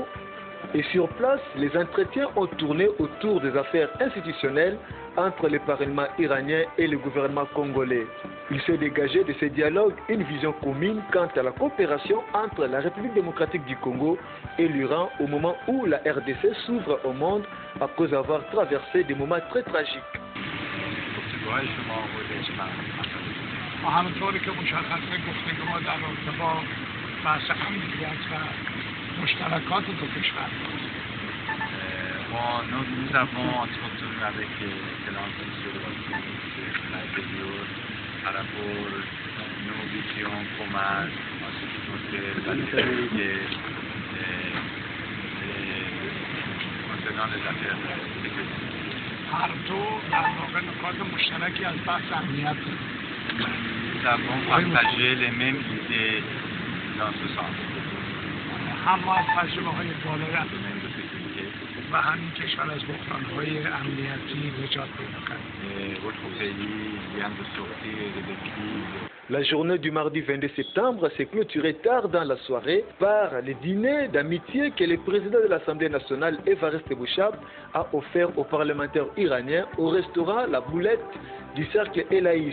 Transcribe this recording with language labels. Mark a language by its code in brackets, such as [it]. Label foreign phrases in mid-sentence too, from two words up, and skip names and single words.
[fr] Et sur place, les entretiens ont tourné autour des affaires institutionnelles entre le Parlement iranien et le gouvernement congolais. Il s'est dégagé de ce dialogue une vision commune quant à la coopération entre la République démocratique du Congo et l'Iran au moment où la RDC s'ouvre au monde après avoir traversé des moments très tragiques. [fa] و همونطوری که مشخصه گفتگوها در رابطه با بحث امنیت و مشترکات دو کشور [fr] nous avons entretenu avec l'excellence M. le Président par rapport à nos visions communes en ce qui concerne la sécurité concernant les affaires sécuritaires. [fa] هر دو در واقع نکات مشترکی از بحث امنیت [fr] Nous avons partagé les mêmes idées dans ce sens. [fa] هم از تجربه‌های بالای و همین کشور از بحران‌های امنیتی نجات پیدا کرد. [fr] La journée du mardi 22 septembre s'est clôturée tard dans la soirée par le dîner d'amitié que le président de l'Assemblée nationale, Evariste Bouchab, a offert aux parlementaires iraniens au restaurant La Boulette du cercle Elaïs.